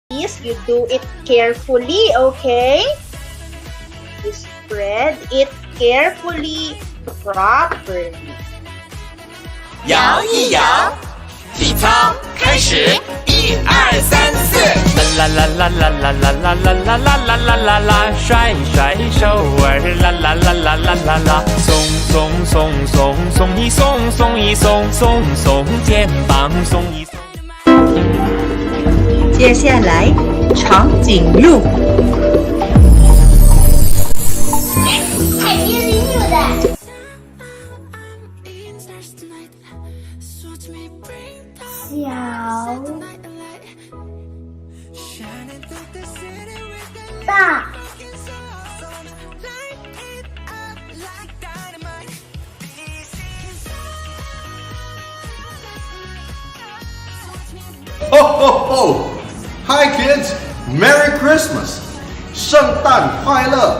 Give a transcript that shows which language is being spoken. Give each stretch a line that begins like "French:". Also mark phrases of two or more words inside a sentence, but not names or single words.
English: this, you do it carefully, okay? You spread it carefully, properly.
Chinese: 摇一摇，体操开始，1、2、3、4。啦啦啦啦啦啦啦啦啦啦啦啦啦啦，甩甩手儿，啦啦啦啦啦啦啦，松松松松松一松，松一松，松松肩膀，松一松。接下来，长颈鹿。海边里有的。小大
English: Ho, ho, ho! Hi, kids! Merry Christmas!
Chinese: 圣诞快乐！